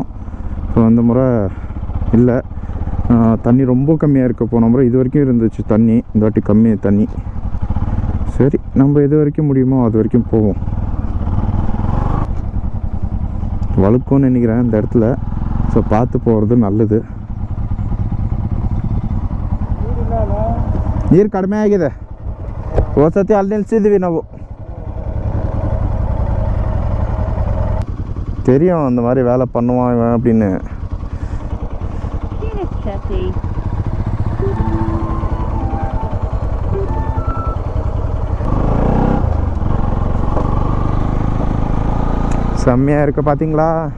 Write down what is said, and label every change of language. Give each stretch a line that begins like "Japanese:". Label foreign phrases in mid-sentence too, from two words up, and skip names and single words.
Tamil: ஸோ அந்த முறை இல்லை, தண்ணி ரொம்ப கம்மியாக இருக்குது. போன முறை இது வரைக்கும் இருந்துச்சு தண்ணி, இந்த வாட்டி கம்மி தண்ணி. சரி, நம்ம எது வரைக்கும் முடியுமோ அது வரைக்கும் போவோம். வழுக்கும்னு நினைக்கிறேன் இந்த இடத்துல. ஸோ பார்த்து போகிறது நல்லது.
Kannada: ನೀರು ಕಡಿಮೆ ಆಗಿದೆ. ಹೋದ್ಸತಿ ಅಲ್ಲಿ ನಿಲ್ಸಿದ್ವಿ ನಾವು.
Tamil: தெரியும் அந்த மாதிரி வேலை பண்ணுவான் இவன் அப்படின்னு. செம்மையாக இருக்கு பார்த்தீங்களா.